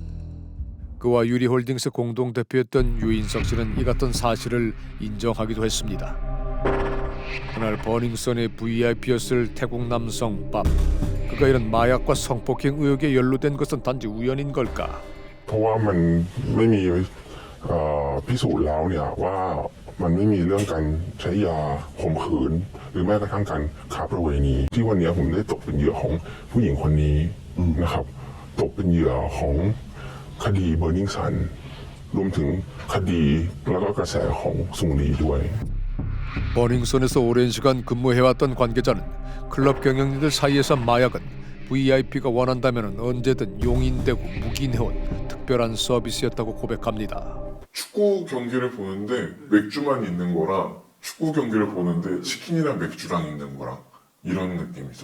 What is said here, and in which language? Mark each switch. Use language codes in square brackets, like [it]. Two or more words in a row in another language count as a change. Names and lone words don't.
[ko] 그와 유리홀딩스 공동대표였던 유인석 씨는 이 같은 사실을 인정하기도 했습니다. 그날 버닝썬의 VIP였을 태국 남성 밥. 그가 이런 마약과 성폭행 의혹에 연루된 것은 단지 우연인 걸까? [th] เพราะว่ามันไม่มีพิสูจน์แล้วเนี่ยว่ามันไม่มีเรื่องการใช้ยาข่มขืนหรือแม้กระทั่งการค้าประเวณีที่วันนี้ผมได้ตกเป็นเหยื่อของผู้หญิงคนนี้นะครับตกเป็นเหยื่อของคดีเบอร์นิงสันรวมถึงคดีแล้วก็กระแสของซุงลีด้วย [ko] 버닝썬에서 오랜 시간 근무해왔던 관계자는 클럽 경영진들 사이에서 마약은 VIP가 원한다면 언제든 용인되고 묵인해온 특별한 서비스였다고 고백합니다. 축구 경기를 보는데 맥주만 있는 거랑 축구 경기를 보는데 치킨이랑 맥주랑 있는 거랑 이런 느낌이죠.